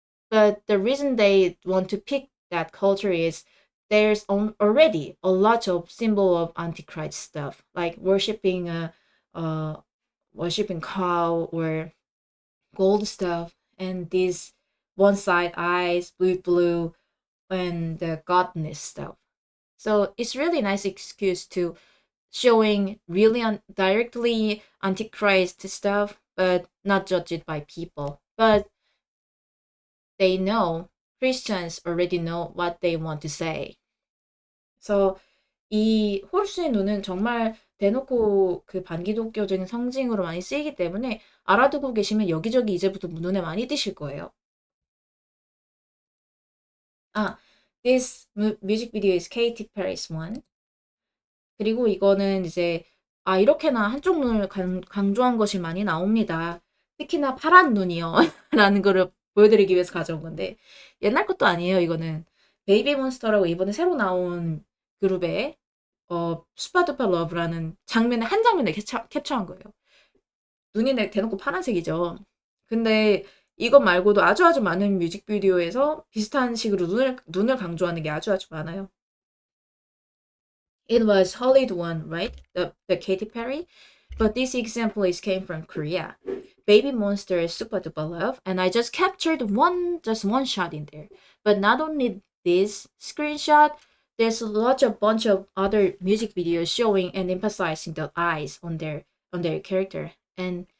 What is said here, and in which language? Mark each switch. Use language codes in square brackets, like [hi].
[en] But the reason they want to pick that culture is there's already a lot of symbol of antichrist stuff, like uh, worshipping cow or gold stuff, and these one side eyes, blue, and the godness stuff. So it's really nice excuse to showing really directly antichrist stuff, but not judge it by people. But they know Christians already know what they want to say. [ko] So 이 호르스의 눈은 정말 대놓고 그 반기독교적인 상징으로 많이 쓰이기 때문에 알아두고 계시면 여기저기 이제부터 눈에 많이 띄실 거예요. [en] 아, this music video is Katy Perry's one. [ko] 그리고 이거는 이제 이렇게나 한쪽 눈을 강조한 것이 많이 나옵니다. 특히나 파란 눈이요. 라는 거를 보여드리기 위해서 가져온 건데 옛날 것도 아니에요. 이거는 베이비 몬스터라고 이번에 새로 나온 그룹의 슈퍼두퍼 러브라는 한 장면에 캡처한 거예요. 눈이 대놓고 파란색이죠. 근데 이것 말고도 아주 많은 뮤직비디오에서 비슷한 식으로 눈을 강조하는 게 아주 많아요. [en] It was Hollywood one, right? The Katy Perry. But this example came from Korea. Baby Monster is Super Duper Love, and I just captured just one shot in there. But not only this screenshot, there's a bunch of other music videos showing and emphasizing the eyes on their character. And